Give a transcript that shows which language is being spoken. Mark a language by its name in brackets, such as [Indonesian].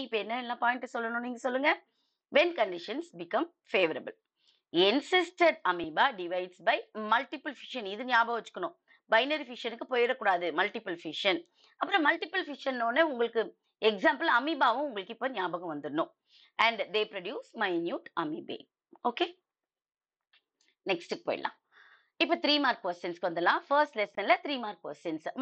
[Tamil] இப்ப என்ன பாயிண்ட் சொல்லணும் நீங்க சொல்லுங்க. [English] When conditions become favorable, encysted amoeba divides by multiple fission. [Tamil] இது ஞாபகம் வச்சுக்கணும். பைனரி ஃபிஷனுக்கு போயிடக்கூடாது, மல்டிபிள் ஃபிஷன். அப்புறம் மல்டிபிள் ஃபிஷன் உங்களுக்கு எக்ஸாம்பிள் அமீபாவும் உங்களுக்கு இப்ப ஞாபகம் வந்துடணும். [English] And they produce minute amoebae. Okay, next போயிடலாம். [Tamil] இப்ப 3 மார்க் கொஸ்டின்ஸ்க்கு வந்துடலாம். First லெசன்ல 3 mark questions.